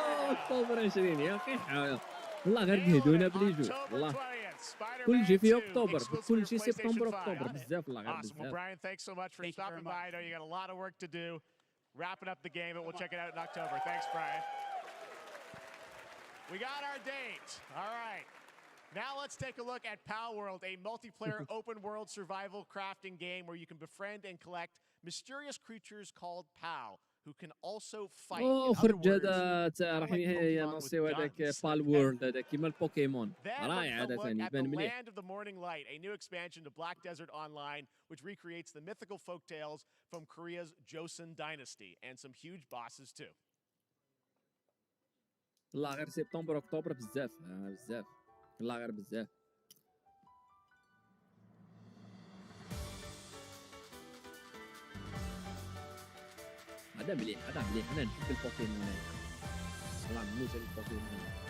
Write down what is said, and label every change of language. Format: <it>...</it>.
<ar>اكتوبر 20 يا اخي والله غير قهدونا بلي جو والله كل شيء في اكتوبر كل شيء سبتمبر اكتوبر بزاف والله غير بزاف.</ar> <en>Well, Brian, thanks so much for stopping by. I know you got a lot of work to do. Wrapping up the game, and we'll check it out in October. Thanks, Brian. We got our date. All right. Now let's take a look at Pal World, a multiplayer open-world survival crafting game where you can befriend and collect mysterious creatures called Pal, who can also fight.</en> <ar>خرج هذا تاع راح ينصيو هذاك بال وورلد هذا كيما البوكيمون رائع هذا ثاني يبان مليح.</ar> <en>Land of the Morning Light, a new expansion to Black Desert Online, which recreates the mythical folktales from Korea's Joseon dynasty, and some huge bosses too.</en> <ar>والله غير سبتمبر اكتوبر بزاف بزاف والله غير بزاف. هذا مليح انا نحب البوكيمون والله نموت على البوكيمون.</ar>